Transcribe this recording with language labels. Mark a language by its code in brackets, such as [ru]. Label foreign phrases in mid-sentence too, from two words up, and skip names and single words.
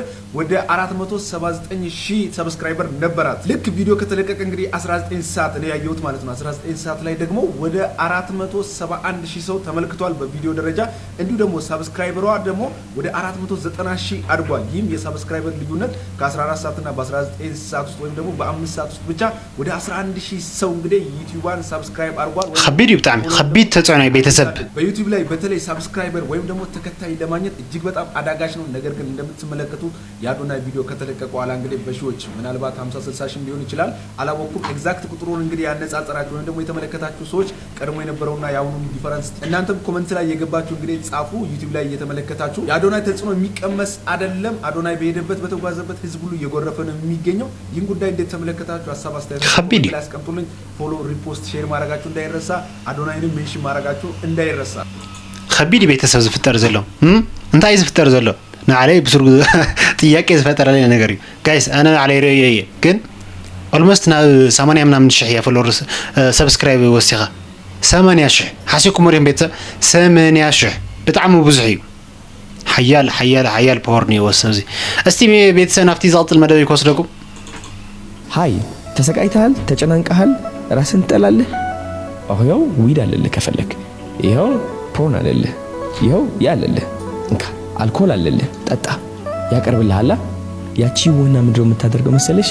[am] ወደ 479,000 ሰብስክራይበር ነበራት። ልክ ቪዲዮ ከተለቀቀ እንግዲህ 19 ሰዓት ነው ያየሁት ማለት ነው። 19 ሰዓት ላይ ደግሞ ወደ 471,000 ሰው ተመልክቷል በቪዲዮ ደረጃ። እንዲሁ ደግሞ ሰብስክራይበሯ ደግሞ ወደ 490,000 አድጓል። ይህም የሰብስክራይበር ልዩነት ከ14 ሰዓት እና በ19 ሰዓት ውስጥ ወይም ደግሞ በ5 ሰዓት ውስጥ ብቻ ወደ 11,000 ሰው እንግዲህ ዩቲዩባን ሰብስክራይብ አድርጓል። [ti] ከቢድ ይብጣም ከቢድ ተጽዕኖ ቤተሰብ [am] በዩቲዩብ ላይ በተለይ ሰብስክራይበር ወይም ደግሞ ተከታይ ለማግኘት እጅግ በጣም አዳጋች ነው። ነገር ግን እንደምትመለከቱ የአዶናይ ቪዲዮ ከተለቀቀ በኋላ እንግዲህ በሺዎች ምናልባት 50-60 ሺህ ሊሆን ይችላል አላወኩም። ኤግዛክት ቁጥሩን እንግዲህ ያነጻጸራችሁ ወይም ደግሞ የተመለከታችሁ ሰዎች ቀድሞ የነበረውና የአሁኑ ዲፈረንስ እናንተም ኮሜንት ላይ የገባችሁ እንግዲህ ጻፉ። ዩቲዩብ ላይ እየተመለከታችሁ የአዶናይ ተጽዕኖ የሚቀመስ አይደለም። አዶናይ በሄደበት በተጓዘበት ህዝብ ሁሉ እየጎረፈ ነው የሚገኘው። ይህን ጉዳይ እንዴት ተመለከታችሁ? ሀሳብ አስተያየት ያስቀምጡልኝ። ፎሎ፣ ሪፖስት፣ ሼር ማድረጋችሁ እንዳይረሳ። አዶናይንም ሜንሽን ማድረጋችሁ እንዳይረሳ። [ti] ከቢድ ቤተሰብ ዝፍጠር ዘሎ እንታይ ዝፍጠር ዘሎ ንዓለይ ብስሩ ጥያቄ ዝፈጠረ ለይ ነገር እዩ ጋይስ ኣነ ንዓለይ ርእየ እየ ግን ኦልሞስት ናብ 80 ምናምን ሽሕ እያ [en] follower subscribe [ti] ወሲኻ 80,000 ሓሲብኩም ሪኦም ቤተሰብ 80,000 ብጣዕሚ ብዙሕ እዩ። ሓያል ፓወር ነው የወሰብ እዚ። እስቲ ቤተሰብ ናፍቲ ዝቕፅል መደብ ይኮስደኩም። [am] ሃይ ተሰቃይተሃል፣ ተጨናንቀሃል፣ ራስን ትጠላለህ። አሁን ዊድ አለልህ ከፈለክ ይኸው ፖርን አለልህ፣ ይኸው ያለልህ እንካ አልኮል አለልህ፣ ጠጣ ያቀርብልሃል። ያቺ ወና ምንድነው የምታደርገው መሰለሽ?